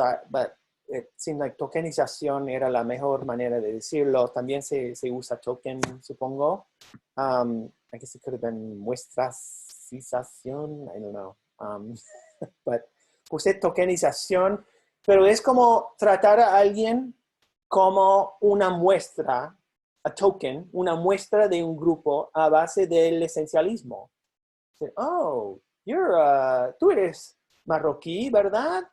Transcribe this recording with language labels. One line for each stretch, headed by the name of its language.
English: But it seemed like
Spanish: tokenización era la mejor manera de decirlo. También se usa token, supongo.
English: I guess it could have been muestracización, I don't know.
Spanish: But puse tokenización, pero es como tratar a alguien como una muestra, a token, una muestra de un grupo a base del esencialismo. Oh, tú eres marroquí, ¿verdad?